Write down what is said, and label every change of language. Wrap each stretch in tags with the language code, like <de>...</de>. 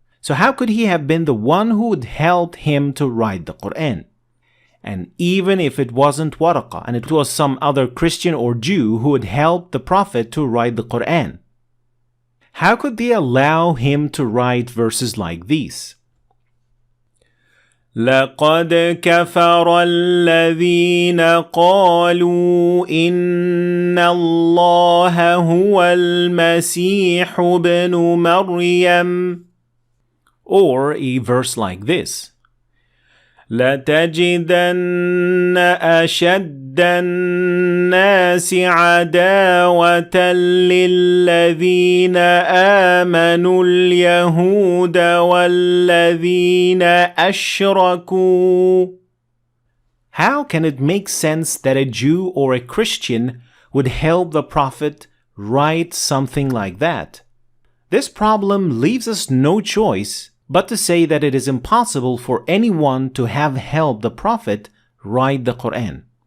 <en>So how could he have been the one who would help him to write the Quran? And even if it wasn't Waraqah and it was some other Christian or Jew who would help the Prophet to write the Quran, how could they allow him to write verses like these?</en> <ar>لقد كفر الذين قالوا إن الله هو المسيح ابن مريم.</ar> <en>Or a verse like this:</en> <ar>لتجدن أشد الناس عداوة للذين آمنوا اليهود والذين أشركوا.</ar> <en>How can it make sense that a Jew or a Christian would help the Prophet write something like that? This problem leaves us no choice but to say that it is impossible for anyone to have helped the Prophet write the Quran.</en>